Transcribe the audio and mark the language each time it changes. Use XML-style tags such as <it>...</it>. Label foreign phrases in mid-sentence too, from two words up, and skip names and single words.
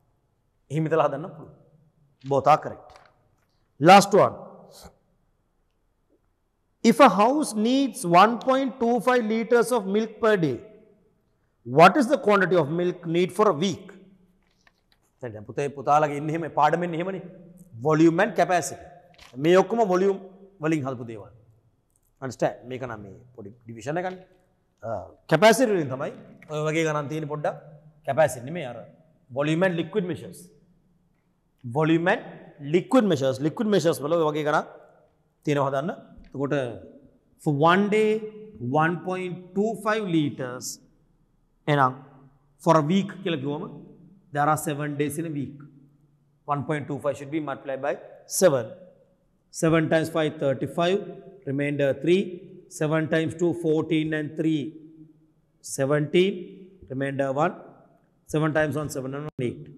<en>Both are correct. Last one. If a house needs 1.25 liters of milk per day, what is the quantity of milk need for a week? Volume and capacity.</en> <si>මේ ඔක්කොම volume වලින් හදපු දේවල්. Understand? මේක නම් මේ පොඩි division එකක්. capacity වලින් තමයි ඔය වගේ ගණන් තියෙන පොඩ්ඩක් capacity නෙමෙයි අර</si> <en>volume and liquid measures. Volume and liquid measures. Liquid measures</en> <si>වල ඔය වගේ ගණන් තියෙනවා හදන්න. එතකොට</si> <en>for one day</en> <si>1.25 liters එහෙනම්</si> <en>for a week</en> <si>කියලා කිව්වම</si> <en>there are 7 days in a week. 1.25 should be multiplied by 7. 7 times 5, 35, remainder 3, 7 times 2, 14 and 3, 17, remainder 1, 7 times 1, 7 and 1, 8.</en>